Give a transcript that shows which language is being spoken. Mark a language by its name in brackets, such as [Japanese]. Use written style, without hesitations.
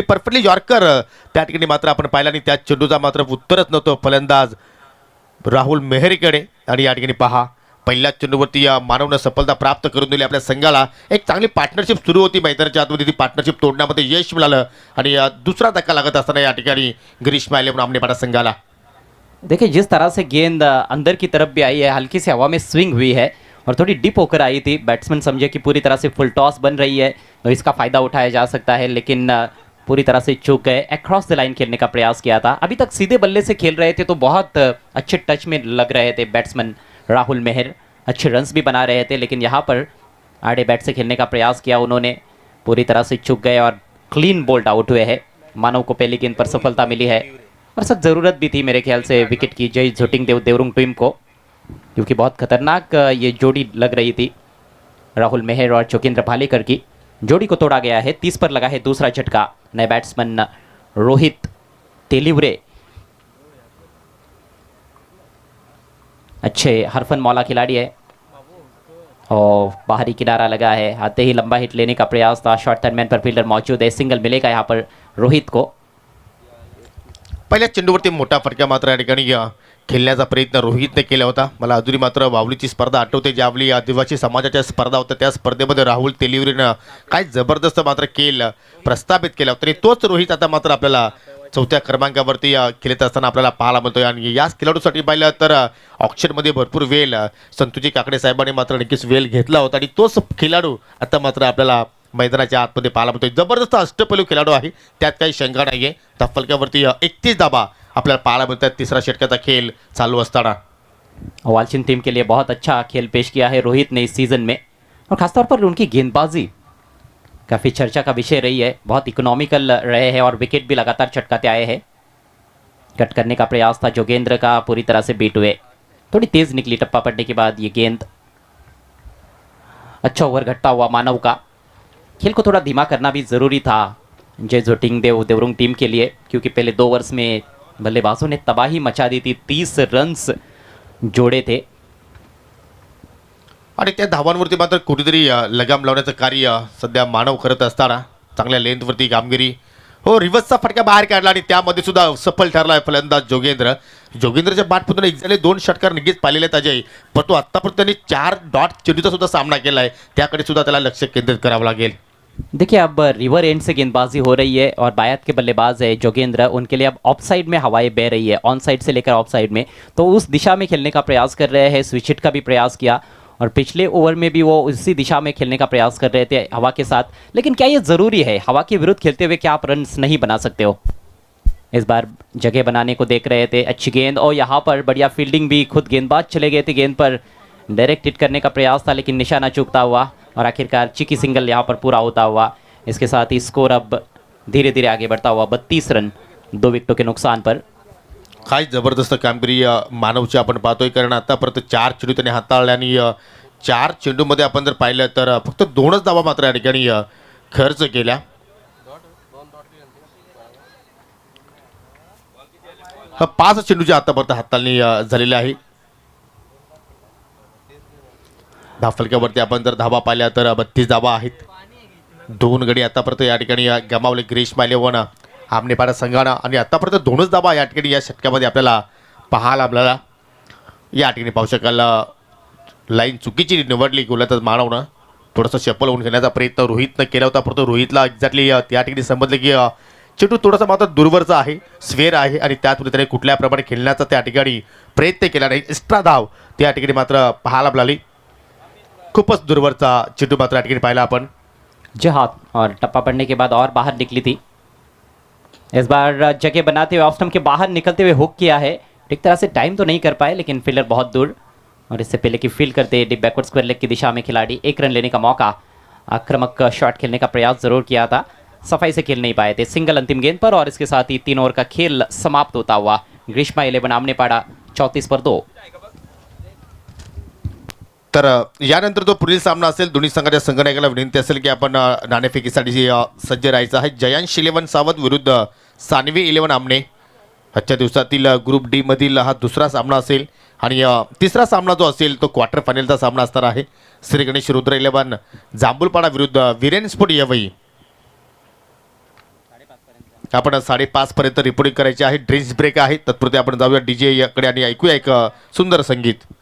[Marathi] Perfectly yorker त्या ठिकाणी मात्र आपण पाहिला आणि त्या चेंडूचा मात्र उत्तरच नव्हतं फलंदाज राहुल मेहरीकडे. आणि या ठिकाणी पहा पहिल्याच चेंडूवरती मानवनं सफलता प्राप्त करून दिली आपल्या संघाला. एक चांगली पार्टनरशिप सुरू होती मैदानाच्या आतमध्ये, ती पार्टनरशिप तोडण्यामध्ये यश मिळालं आणि दुसरा धक्का लागत असताना या ठिकाणी ग्रीष्मा 11 आमनेपाड़ा संघाला. [Hindi] देखिए जिस तरह से गेंद अंदर की तरफ भी आई है, हल्की सी हवा में स्विंग हुई है और थोड़ी डिप होकर आई थी. बैट्समैन समझे कि पूरी तरह से फुल टॉस बन रही है तो इसका फ़ायदा उठाया जा सकता है, लेकिन पूरी तरह से चूक गए. अक्रॉस द लाइन खेलने का प्रयास किया था. अभी तक सीधे बल्ले से खेल रहे थे तो बहुत अच्छे टच में लग रहे थे बैट्समैन राहुल मेहर, अच्छे रन्स भी बना रहे थे, लेकिन यहाँ पर आड़े बैट से खेलने का प्रयास किया उन्होंने, पूरी तरह से चूक गए और क्लीन बोल्ड आउट हुए हैं. मानव को पहली गेंद पर सफलता मिली है और सख्त ज़रूरत भी थी मेरे ख्याल से विकेट की जय झुटिंग देवरुंग टीम को, क्योंकि बहुत खतरनाक ये जोड़ी लग रही थी राहुल मेहर और जोगेंद्र भालेकर की. जोड़ी को तोड़ा गया है. 30 पर लगा है दूसरा झटका. नए बैट्समैन रोहित तेलिवरे अच्छे हरफन मौला खिलाड़ी है और बाहरी किनारा लगा है. आते ही लंबा हिट लेने का प्रयास था. शॉर्ट थर्ड मैन पर फील्डर मौजूद है. सिंगल मिलेगा यहाँ पर रोहित को. [Marathi] पहिल्या चेंडूवरती मोठा फटका मात्र या ठिकाणी खेळण्याचा प्रयत्न रोहितने केला होता. मला अजूनही मात्र बाहुलीची स्पर्धा आठवते, ज्यावेळी आदिवासी समाजाच्या स्पर्धा होत्या त्या स्पर्धेमध्ये राहुल तेलीवरीनं काय जबरदस्त मात्र खेळ प्रस्थापित केला होता. आणि तोच रोहित आता मात्र आपल्याला चौथ्या क्रमांकावरती खेळत असताना आपल्याला पाहायला मिळतोय. आणि याच खेळाडूसाठी पाहिलं तर ऑप्शनमध्ये भरपूर वेळ संतोजी काकडे साहेबांनी मात्र नक्कीच वेळ घेतला होता. आणि तोच खेळाडू आता मात्र आपल्याला मैदानाच्या आतमध्ये पाहायला मिळतोय. जबरदस्त अष्टपैलू खेळाडू आहे, त्यात काही शंका नाही आहे. त्या फलकावरती 31 धाबा आपल्याला पाहायला मिळतात तिसरा षटकाचा खेळ चालू असताना. [Hindi] वालचिन टीम के लिए बहुत अच्छा खेल पेश किया है रोहित ने इस सीज़न में, और खासतौर पर उनकी गेंदबाजी काफ़ी चर्चा का विषय रही है। बहुत इकोनॉमिकल रहे हैं और विकेट भी लगातार चटकाते आए हैं। कट करने का प्रयास था जोगेंद्र का, पूरी तरह से बीट हुए। थोड़ी तेज़ निकली टप्पा पड़ने के बाद ये गेंद। अच्छा ओवर घटता हुआ मानव का। खेल को थोड़ा धीमा करना भी ज़रूरी था जय जोटिंग देवरुंग टीम के लिए, क्योंकि पहले 2 ओवर्स में बल्लेबाजों ने तबाही मचा दी थी। 30 रन्स जोड़े थे। [Marathi] आणि त्या धावांवरती मात्र कुठेतरी लगाम लावण्याचं कार्य सध्या मानव करत असताना चांगल्या लेंथवरती कामगिरी. हो, रिव्हर्सचा फटका बाहेर काढला आणि त्यामध्ये सुद्धा सफल ठरला आहे फलंदाज जोगेंद्र. जोगेंद्रच्या बॅटमधून एक झाले 2 षटकार नक्कीच पाहिलेले आहेत अजय, पण तो आत्तापर्यंत त्यांनी 4 डॉट चेंडूचा सुद्धा सामना केला आहे. त्याकडे सुद्धा त्याला लक्ष केंद्रित करावं लागेल. [Hindi] देखिए अब रिवर एंड से गेंदबाजी हो रही है और बायत के बल्लेबाज है जोगेंद्र, उनके लिए अब ऑफ साइड में हवाएं बह रही है, ऑन साइड से लेकर ऑफ साइड में, तो उस दिशा में खेलने का प्रयास कर रहे हैं। स्विच हिट का भी प्रयास किया और पिछले ओवर में भी वो उसी दिशा में खेलने का प्रयास कर रहे थे हवा के साथ। लेकिन क्या ये ज़रूरी है? हवा के विरुद्ध खेलते हुए क्या आप रन्स नहीं बना सकते हो? इस बार जगह बनाने को देख रहे थे। अच्छी गेंद और यहाँ पर बढ़िया फील्डिंग भी, खुद गेंदबाज चले गए थे गेंद पर, डायरेक्ट हिट करने का प्रयास था लेकिन निशाना चूकता हुआ और आखिरकार चिकी सिंगल यहाँ पर पूरा होता हुआ। इसके साथ ही स्कोर अब धीरे धीरे आगे बढ़ता हुआ 32 रन 2 विकेटों के नुकसान पर। [Marathi] काय जबरदस्त कामगिरी मानवची आपण पाहतोय, कारण आतापर्यंत 4 चेंडू त्याने हाताळले आणि 4 चेंडूमध्ये आपण जर पाहिलं तर फक्त 2च धावा मात्र या ठिकाणी खर्च केल्या. हा 5 चेंडूची आतापर्यंत हाताळणी झालेली आहे. धाफलक्यावरती आपण जर धावा पाहिल्या तर 32 धावा आहेत. 2 गडी आतापर्यंत या ठिकाणी गमावले ग्रीष्मा इलेव्हन आमनेपाडा संघानं, आणि आतापर्यंत 2च धावा या ठिकाणी या षटकामध्ये आपल्याला पाहायला या ठिकाणी पाहू शकाल. लाईन चुकीची निवडली गोलंदाज मानवनं. थोडंसं चप्पल होऊन घेण्याचा प्रयत्न रोहितनं केला होता, परंतु रोहितला एक्झॅक्टली त्या ठिकाणी समजलं की चेंडू थोडासा मात्र दूरवरचा आहे, स्वेर आहे, आणि त्यातून त्याने कुठल्या प्रमाणे खेळण्याचा त्या ठिकाणी प्रयत्न केला नाही. एक्स्ट्रा धाव त्या ठिकाणी मात्र पाहायला मिळाली. खूपच दूरवरचा चेंडू मात्र या ठिकाणी पाहिला आपण. [Hindi] जी हाँ, और टप्पा पड़ने के बाद और बाहर निकली थी। इस बार जगह बनाते हुए ऑफ स्टंप के बाहर निकलते हुए हुक किया है। ठीक तरह से टाइम तो नहीं कर पाए लेकिन फील्डर बहुत दूर, और इससे पहले कि फील्ड करते डिप बैकवर्ड स्क्वायर लेग की दिशा में खिलाड़ी 1 रन लेने का मौका, आक्रामक शॉट खेलने का प्रयास जरूर किया था, सफाई से खेल नहीं पाए थे। सिंगल अंतिम गेंद पर और इसके साथ ही 3 ओवर का खेल समाप्त होता हुआ ग्रीष्मा 11 आमने पाड़ा 34 पर 2। [Marathi] तर यानंतर जो पुढील सामना असेल, दोन्ही संघाच्या संघनायकाला विनंती असेल की आपण नाणेफेकीसाठी सज्ज राहायचं आहे. जयांश 11 सावंत विरुद्ध सानवी 11 आमने. आजच्या दिवसातील ग्रुप डी मधील हा दुसरा सामना असेल, आणि तिसरा सामना जो असेल तो क्वार्टर फायनलचा सामना असणार आहे. श्री गणेश रुद्र 11 जांभूलपाडा विरुद्ध वीरेन स्पोर्ट यवई. आपण 5:30 पर्यंत रिपोर्टिंग करायची आहे. ड्रिंक्स ब्रेक आहे, तत्पुरते आपण जाऊया डीजे कडे आणि ऐकूया एक सुंदर संगीत.